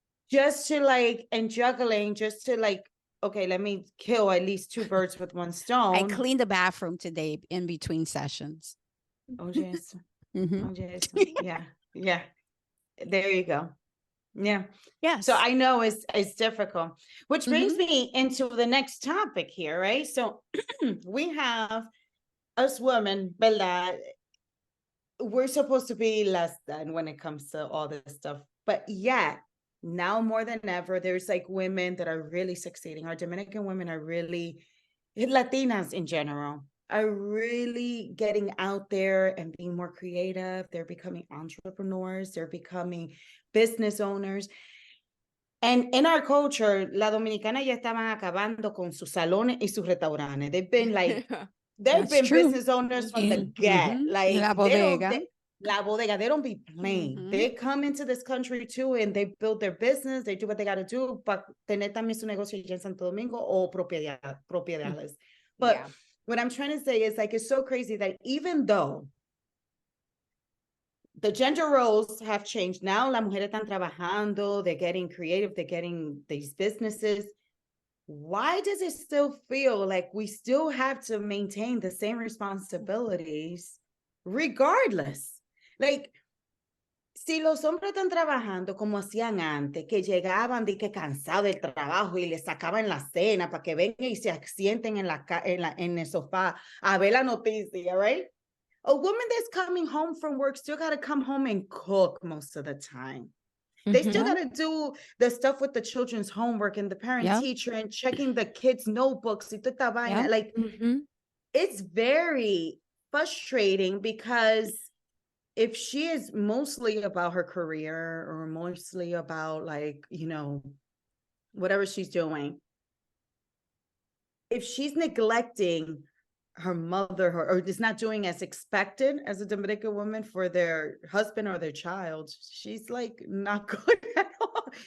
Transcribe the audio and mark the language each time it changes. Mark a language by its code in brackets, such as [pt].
[en] Just to like, and juggling, just to like, okay, let me kill at least 2 birds with one stone. I cleaned the bathroom today in between sessions. Oh, yes. Mhm. Oh, yes. Yeah. Yeah. There you go. Yeah. Yes. So I know it's difficult, which brings Mhm. me into the next topic here, right? So we have us women, [es] ¿verdad? [en] We're supposed to be less than when it comes to all this stuff. But yet, now more than ever, there's like women that are really succeeding. Our Dominican women are really, Latinas in general, are really getting out there and being more creative. They're becoming entrepreneurs. They're becoming business owners. [es] And in our culture, la dominicana ya estaban acabando con sus salones y sus restaurantes. [en] They've been like, they've That's been true. business owners from the In- get. mhm. Like La they don't, bodega. [es] la bodega, [en] they don't be playing. Mhm. They come into this country too and they build their business. They do what they got to do [es] para tener también su negocio allá en Santo Domingo o propiedades. [en] But Yeah. what I'm trying to say is like, it's so crazy that even though the gender roles have changed. Now [es] las mujeres están trabajando, [en] they're getting creative, they're getting these businesses. Why does it still feel like we still have to maintain the same responsibilities regardless? Like, [es] si los hombres están trabajando como hacían antes, que llegaban de que cansados del trabajo y les sacaban la cena para que vengan y se sienten en el sofá a ver la noticia, [en] right? A woman that's coming home from work still got to come home and cook most of the time. They still Yeah. got to do the stuff with the children's homework and the parent Yeah. teacher and checking the kids' notebooks. [es] Y toda esta vaina. [en] Yeah. Like, it's very frustrating because if she is mostly about her career or mostly about like, whatever she's doing, if she's neglecting her mother or is not doing as expected as a Dominican woman for their husband or their child, she's like not good at all.